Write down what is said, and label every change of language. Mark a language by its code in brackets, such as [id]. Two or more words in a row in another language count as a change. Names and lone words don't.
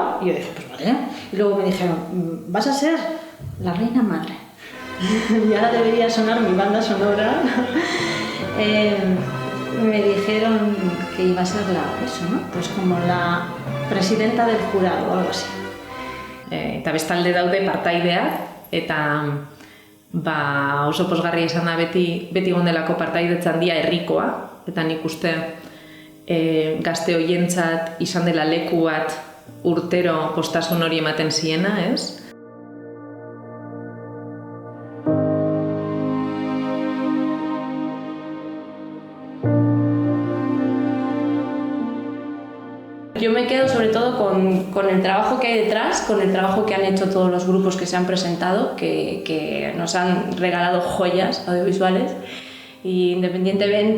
[es] Y yo dije, pues vale. Y luego me dijeron, vas a ser la reina madre. Y ahora debería sonar mi banda sonora. Me dijeron que iba a ser pues como la presidenta del jurado o algo así. [eu] Eta bestalde daude partaideak, eta oso pozgarria izan da beti gondelako partaidetza handia herrikoa, eta nik uste gazte hoientzat izan dela leku bat urtero postasun hori ematen ziena, ez? [es] Yo me quedo sobre todo con el trabajo que hay detrás, con el trabajo que han hecho todos los grupos que se han presentado, que nos han regalado joyas audiovisuales, y independientemente